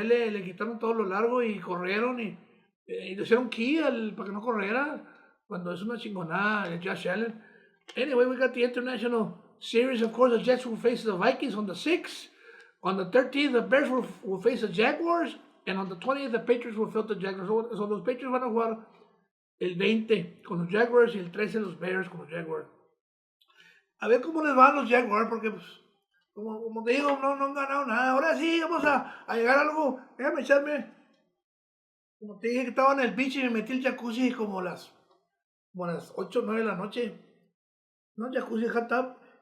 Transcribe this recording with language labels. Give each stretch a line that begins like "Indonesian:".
Spanish: Le quitaron todo lo largo y corrieron y le hicieron key para que no corriera. Cuando es una chingonada de Josh Allen.
English: Anyway, we got the International Series. Of course, the Jets will face the Vikings on the 6th. On the 13th, the Bears will face the Jaguars. And on the 20th, the Patriots will face the Jaguars.
Spanish: So los Patriots van a jugar el 20 con los Jaguars y el 13 los Bears con los Jaguars. A ver cómo les van los Jaguars, porque pues, como te digo, no han ganado nada. Ahora sí, vamos a llegar a algo. Déjame echarme. Como te dije que estaba en el beach y me metí el jacuzzi como a las 8 o 9 de la noche. No, jacuzzi hot tub.